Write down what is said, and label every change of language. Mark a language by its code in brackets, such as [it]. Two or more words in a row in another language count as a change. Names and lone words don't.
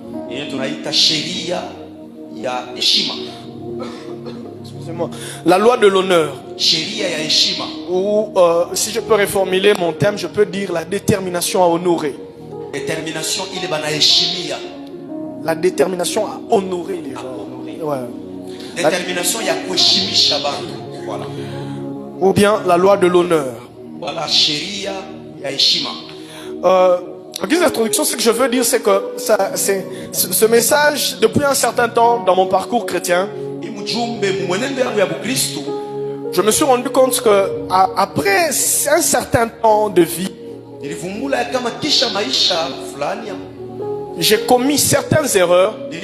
[fr] Excusez-moi. La loi de l'honneur. Ou si je peux reformuler mon thème, je peux dire la détermination à honorer. La détermination à honorer les gens. Ouais. [sw] Détermination ya kuheshimisha bantu. [fr] Voilà. Ou bien la loi de l'honneur. Voilà, [sw] sheria ya heshima. [fr] En guise d'introduction, ce que je veux dire, c'est que ce message, depuis un certain temps dans mon parcours chrétien, je me suis rendu compte que après un certain temps de vie, j'ai commis certaines erreurs.